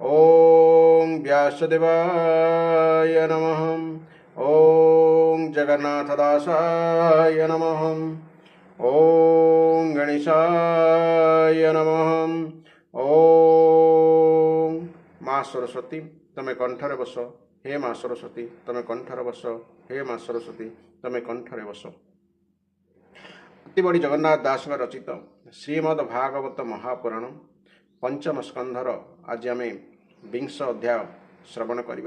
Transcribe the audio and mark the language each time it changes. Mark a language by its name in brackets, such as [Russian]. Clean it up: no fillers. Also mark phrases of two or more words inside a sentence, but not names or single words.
[Sanskrit] ओम व्यासदेवाय नमः। ओम जगन्नाथदासाय नमः। ओम गणेशाय नमः। [Odia] ଓମ ମା ସରସ୍ୱତୀ ତମେ କଣ୍ଠରେ ବସ। ହେ ମା ସରସ୍ୱତୀ ତମେ କଣ୍ଠରେ ବସ। ହେ ମା ସରସ୍ୱତୀ ତମେ କଣ୍ଠରେ ବସ। ଅତିବଡ଼ି ଜଗନ୍ନାଥ ଦାସ ରଚିତ ଶ୍ରୀମଦ୍ ଭାଗବତ ମହାପୁରାଣ ପଞ୍ଚମ ସ୍କନ୍ଧର ଆଜି ଆମ ବିଂଶ ଅଧ୍ୟାୟ ଶ୍ରବଣ କରିବା।